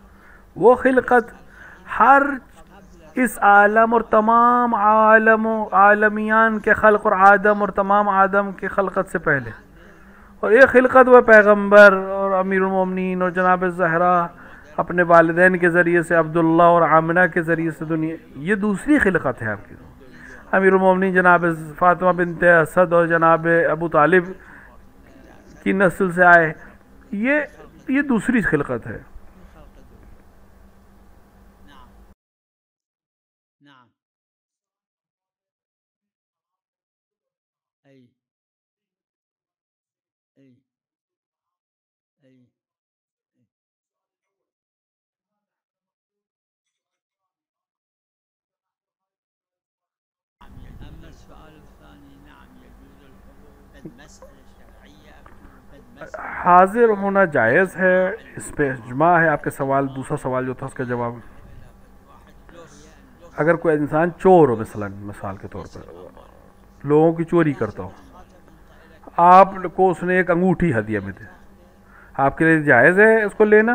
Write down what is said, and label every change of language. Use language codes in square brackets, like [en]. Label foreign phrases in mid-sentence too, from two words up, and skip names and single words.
[ur] وہ خلقت ہر اس عالم اور تمام عالمیان کے خلق اور آدم اور تمام آدم کے خلقت سے پہلے، اور ایک خلقت وہ پیغمبر اور امیر المومنین اور جناب زہرا اپنے والدین کے ذریعے سے عبداللہ اور آمنہ کے ذریعے سے دنیا، یہ دوسری خلقت ہے آپ کی۔ امیر المومنین جناب فاطمہ بنت اسد اور جناب ابو طالب کی نسل سے آئے، یہ دوسری خلقت ہے۔ [ar] نعم ای ای ای اما السؤال الثاني نعم يجوز الحضور مسألة شرعية [ur] حاضر ہونا جائز ہے، اس پہ اجماع ہے۔ آپ کے سوال دوسرا سوال جو تھا اس کا جواب، اگر کوئی انسان چور ہو مثال کے طور پر لوگوں کی چوری کرتا ہو، آپ کو اس نے ایک انگوٹھی ہدیہ میں دے، آپ کے لیے جائز ہے اس کو لینا؟